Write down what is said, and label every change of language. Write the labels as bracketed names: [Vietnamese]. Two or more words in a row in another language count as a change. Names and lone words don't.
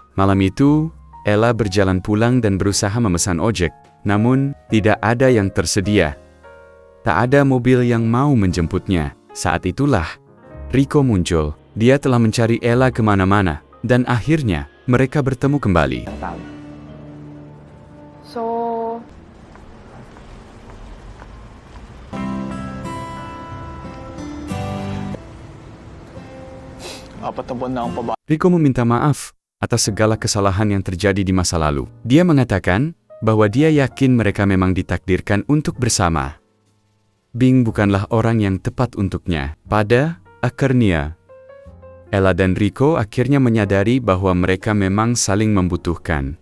[Indonesian] Malam itu, Ella berjalan pulang dan berusaha memesan ojek, namun tidak ada yang tersedia. Tak ada mobil yang mau menjemputnya. Saat itulah, Rico muncul. Dia telah mencari Ella kemana-mana, dan akhirnya mereka bertemu kembali. [Filipino] So, Apat na buwan na akong paba. [Indonesian] Rico meminta maaf atas segala kesalahan yang terjadi di masa lalu. Dia mengatakan bahwa dia yakin mereka memang ditakdirkan untuk bersama. Bing bukanlah orang yang tepat untuknya. Pada akhirnya, Ella dan Rico akhirnya menyadari bahwa mereka memang saling membutuhkan.